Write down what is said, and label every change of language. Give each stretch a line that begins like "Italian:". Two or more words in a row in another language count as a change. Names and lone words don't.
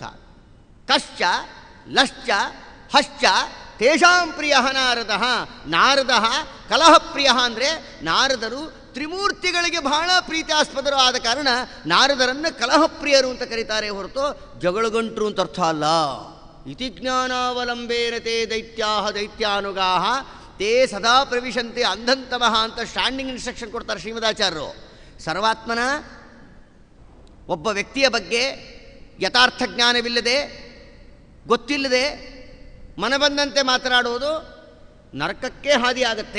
Sanskrit: ಕಶ್ಚ ಲಶ್ಚ ಹಶ್ಚ ತೇಷಾಂ ಪ್ರಿಯ ನಾರದ.
Kannada: ನಾರದ ಕಲಹಪ್ರಿಯ ಅಂದರೆ ನಾರದರು ತ್ರಿಮೂರ್ತಿಗಳಿಗೆ ಬಹಳ ಪ್ರೀತ್ಯಾಸ್ಪದರು ಆದ ಕಾರಣ ನಾರದರನ್ನು ಕಲಹಪ್ರಿಯರು ಅಂತ ಕರೀತಾರೆ ಹೊರತು ಜಗಳಗಂಟ್ರು ಅಂತ ಅರ್ಥ ಅಲ್ಲ.
Sanskrit: ಇತಿ ಜ್ಞಾನಾವಲಂಬೇನ ತೇ ದೈತ್ಯಾಹ ದೈತ್ಯಾನುಗಾಹ ತೇ ಸದಾ ಪ್ರವಿಶಂತೆ ಅಂಧಂತಮಃ ಅಂತ
English: standing instruction
Kannada: ಕೊಡ್ತಾರೆ ಶ್ರೀಮದಾಚಾರ್ಯರು. ಸರ್ವಾತ್ಮನ ಒಬ್ಬ ವ್ಯಕ್ತಿಯ ಬಗ್ಗೆ ಯಥಾರ್ಥ ಜ್ಞಾನವಿಲ್ಲದೆ ಗೊತ್ತಿಲ್ಲದೆ ಮನಬಂದಂತೆ ಮಾತನಾಡುವುದು ನರಕಕ್ಕೆ ಹಾದಿಯಾಗತ್ತೆ.